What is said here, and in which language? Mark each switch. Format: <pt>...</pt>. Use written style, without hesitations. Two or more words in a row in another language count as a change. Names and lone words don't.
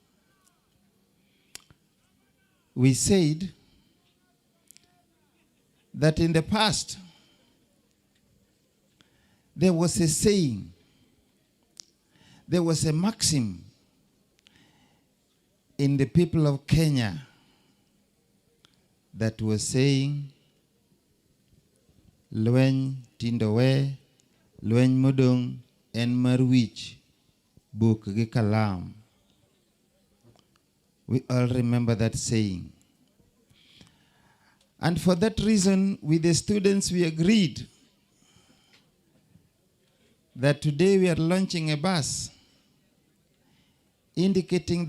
<en>We said that in the past there was a saying, there was a maxim in the people of Kenya that was saying,</en> <luo>Lueny tindowe, lueny mudong en marwich, buk gi kalam.</luo> <en>We all remember that saying. And for that reason, with the students, we agreed that today we are launching a bus indicating</en>